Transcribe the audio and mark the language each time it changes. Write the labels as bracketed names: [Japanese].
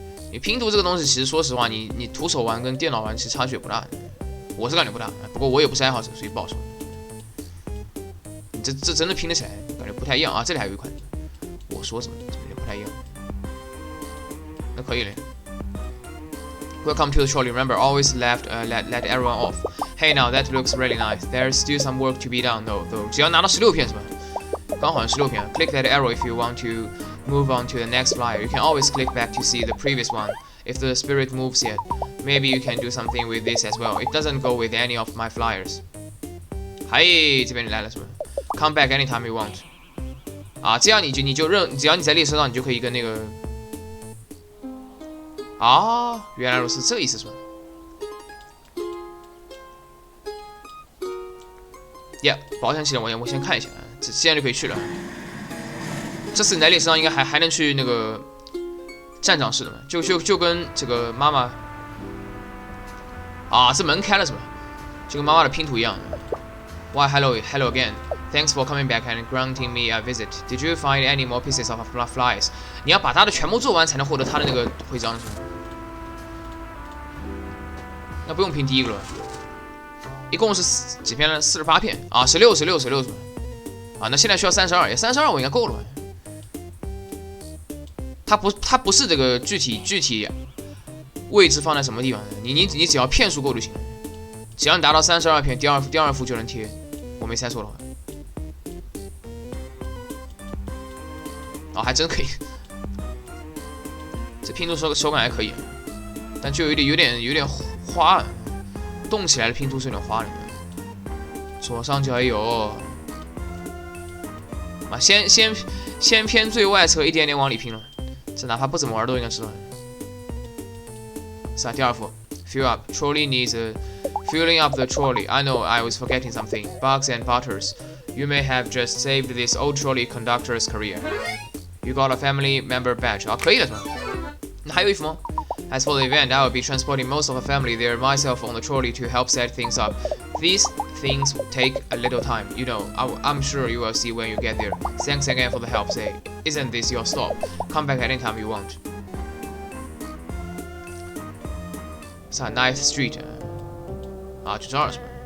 [Chinese] 你拼图这个东西，其实说实话，你徒手玩跟电脑玩其实差距也不大，我是感觉不大，不过我也不是爱好者，所以不好说。你这真的拼得起来，感觉不太一样啊。这里还有一款，我说什么怎么也不太一样？那可以嘞。 [English] Welcome to the trolley. Remember, always let everyone off. Hey, now that looks really nice. There's still some work to be done, though. [Chinese] 只要拿到16片是吧？刚好16片。 [English] Click that arrow if you want to move on to the next flyer. You can always click back to see the previous one. If the spirit moves yet, maybe you can do something with this as well. It doesn't go with any of my flyers. [Chinese] 嘿，这边你来了是吧 ？ [English] Come back anytime you want. [Chinese] 啊，这样只要你在列车上，你就可以跟那个。啊，原来如此，这个意思是吧 ？Yeah， 保险起来，我先看一下，这现在就可以去了。这次你在列车上应该还能去那个站长室的嘛？就跟这个妈妈啊，这门开了是吧？就跟妈妈的拼图一样。 [English] Why, hello again. Thanks for coming back and granting me a visit. Did you find any more pieces of flies? [Chinese] 你要把它的全部做完才能获得它的那个徽章是吧？那不用拼第一个了，一共是几片呢？48片啊，16是吧？啊，那现在需要32，也32我应该够了。它不是这个具体位置放在什么地方的，你只要片数够就行了。只要你达到32片，第二幅就能贴，我没猜错的话。哦，还真可以，这拼图手感还可以，但就有点花，动起来的拼图是有点花的。左上角也有，啊，先偏最外侧一点点往里拼了，这哪怕不怎么玩都应该知道。是啊，第二幅 [English] ，fill up trolley needs filling up the trolley. I know I was forgetting something. Bugs and butters. You may have just saved this old trolley conductor's career. You got a family member badge. [Chinese] 啊，可以了是吧？那还有一幅吗？ [English] As for the event, I will be transporting most of the family there myself on the trolley to help set things up. These things take a little time, you know. I'm sure you will see when you get there. Thanks again for the help. Say, isn't this your stop? Come back anytime you want. [Chinese] 是 9th Street 啊，就这儿是吧？